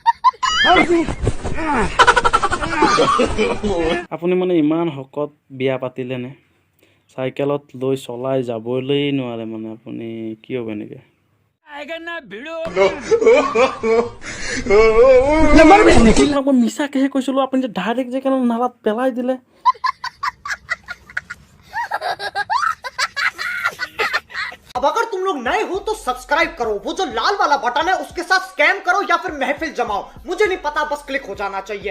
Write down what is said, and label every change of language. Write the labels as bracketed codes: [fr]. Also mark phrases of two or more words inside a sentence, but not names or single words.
[as] আপুনি মানে ইমান শকত বিয়া পাতিলেনে, চাইকেলত লৈ চলাই যাবলৈ নোৱাৰে মানে, আপুনি কি হ'ব এনেকৈ? মই মিছাকেহে কৈছিলোঁ, আপুনি যে ডাইৰেক্ট যে কেনে নালাত পেলাই দিলে। [hi] अब अगर तुम लोग नए हो तो सब्सक्राइब करो, वो जो लाल वाला बटन है उसके साथ स्कैम करो या फिर महफिल जमाओ, मुझे नहीं पता, बस क्लिक हो जाना चाहिए।